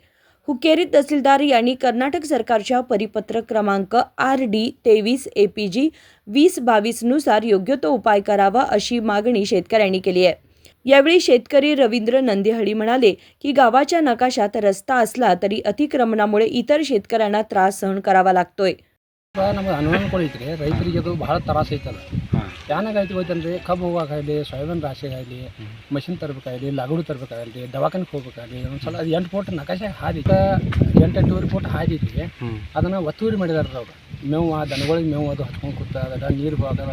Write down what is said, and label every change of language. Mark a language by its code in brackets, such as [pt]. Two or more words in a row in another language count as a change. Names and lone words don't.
[mr] हुक्केरी तहसीलदार यांनी कर्नाटक सरकारच्या परिपत्रक क्रमांक RD 23 APG 2022 नुसार योग्य तो उपाय करावा अशी मागणी शेतकऱ्यांनी केली आहे। यावेळी शेतकरी रवींद्र नंदेहळी म्हणाले की गावाच्या नकाशात रस्ता असला तरी अतिक्रमणामुळे इतर शेतकऱ्यांना त्रास सहन करावा लागतोय। [kn] ನಮಗೆ ಅನುಕೂಲ ಐತ್ರಿ ರೈತರಿಗೆ ಅದು ಭಾಳ ತ್ರಾಸ ಐತಲ್ಲ ಏನಾಗೈತಿ ಹೋಯ್ತಂದ್ರೆ ಕಬ್ಬು ಹೋಗೋಕ್ಕಾಗಲಿ ಸೋಯಾಬೀನ್ ರಾಶಿಗಾಗಲಿ ಮಷಿನ್ ತರಬೇಕಾಗಲಿ ಲಗಡು ತರಬೇಕಾಗಲಿ ದವಾಖಾನೆಗೆ ಹೋಗ್ಬೇಕಾಗಲಿ ಒಂದ್ಸಲ ಅದು 8 ಫೂಟ್ ನಕಾಶೆ ಹಾದಿ 8-8 ಫೂಟ್ ಹಾದಿ ಐತಿ ಅದನ್ನು ಒತ್ತುವರಿ ಮಾಡಿದಾರೆ ಅವರು ಮೇವು ದನಗಳಿಗೆ ಮೇವು ಅದು ಹಚ್ಕೊಂಡು ಕೂತ ಅದರ ನೀರು ಹೋಗೋದು